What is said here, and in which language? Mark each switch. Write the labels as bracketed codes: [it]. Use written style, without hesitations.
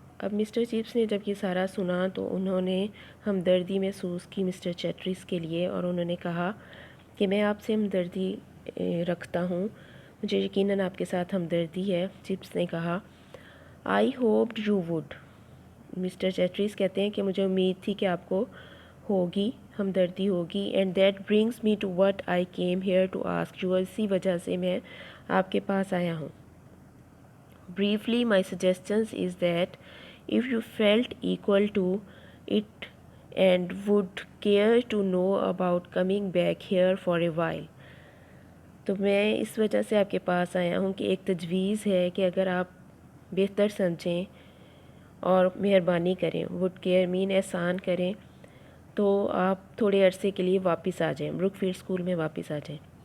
[ur] اب mister chips نے جب یہ سارا سنا تو انہوں نے ہمدردی محسوس کی مسٹر چیٹرس کے لیے, اور انہوں نے کہا کہ میں آپ سے ہمدردی رکھتا ہوں, مجھے یقیناً آپ کے ساتھ ہمدردی ہے. چپس نے کہا [en] I hoped you would. [ur] مسٹر چیٹرس کہتے ہیں کہ مجھے امید تھی کہ آپ کو ہوگی, ہمدردی ہوگی. [en] and that brings me to what I came here to ask you, [ur] اسی وجہ سے میں آپ کے پاس آیا ہوں. [en] Briefly, my suggestion is that if you felt equal to it and would care to know about coming back here for a while. [ur] تو میں اس وجہ سے آپ کے پاس آیا ہوں کہ ایک تجویز ہے کہ اگر آپ بہتر سمجھیں اور مہربانی کریں, [en] would care mean [ur] احسان کریں, تو آپ تھوڑے عرصے کے لیے واپس آ جائیں, بروک فیلڈ اسکول میں واپس آ جائیں.